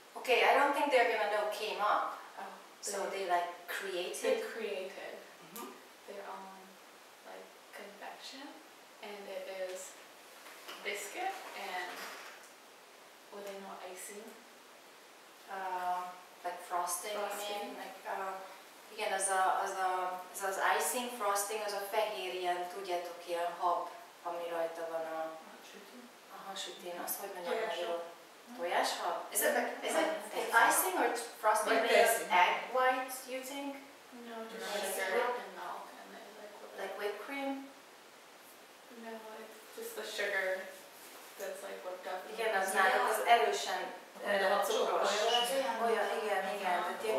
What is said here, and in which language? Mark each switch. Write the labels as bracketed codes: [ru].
[en] Okay, I don't think they're gonna know came up. Oh, So they like created. they created their own like confection, and it is biscuit and what they know icing. Like frosting, Frosting. I mean, like, [hu] igen, az icing frosting, az a fehér ilyen, tudjátok, ilyen hab, ami rajta van a sütén, azt hogy mondjam magyarul? Tojáshab? [en] Is it icing or frosting Like made of icing. egg white, you think? No, just Like sugar syrup? and milk, and they Like whipped cream? no, it's just the sugar that's like whipped up. [hu] Igen, az náluk az erősen cukros. Olyan, igen, tehát ilyen